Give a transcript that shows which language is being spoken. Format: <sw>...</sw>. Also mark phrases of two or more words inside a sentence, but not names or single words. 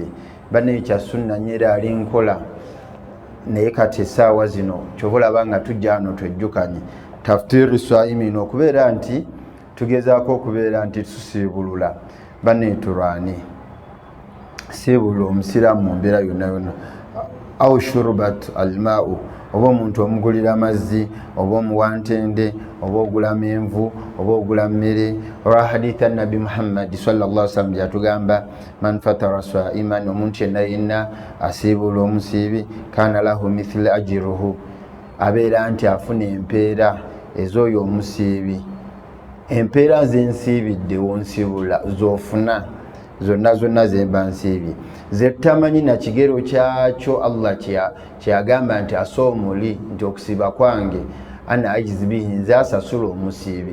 <lg>Banne kya sunna nnyo era ali nkola, naye kati essaawa zino kyobulaba nga tujja wano twejjukanye</lg> <ar>تفطير صائمين,</ar> <lg>okubeera nti tugezaako okubeera nti tusiibulula. Banne turwane siibula omusiraamu mu mbeera yonna yonna.</lg> <ar>أو شربة الماء,</ar> <lg>oba omuntu omugulira amazzi oba omuwantende oba ogula menvu oba ogula mmere. Olwa haditha nabbi Muhammad</lg> <ar>صلى الله عليه وسلم</ar> <lg>gyatugamba</lg> <ar>من فطر صائما,</ar> <lg>omuntu yenna yenna asiibula omusiibi</lg> <ar>كان له مثل أجره,</ar> <lg>abeera nti afuna empeera ez'oyo omusiibi. Empeera zensiibidde wonsibula zofuna zonna zemba nsiibye, zetamanyi na kigero kyakyo Allah kyagamba nti asoomuli nti okusiiba kwange</lg> <ar>أنا أجزي به,</ar> <lg>nze asasula omusiibi.</lg>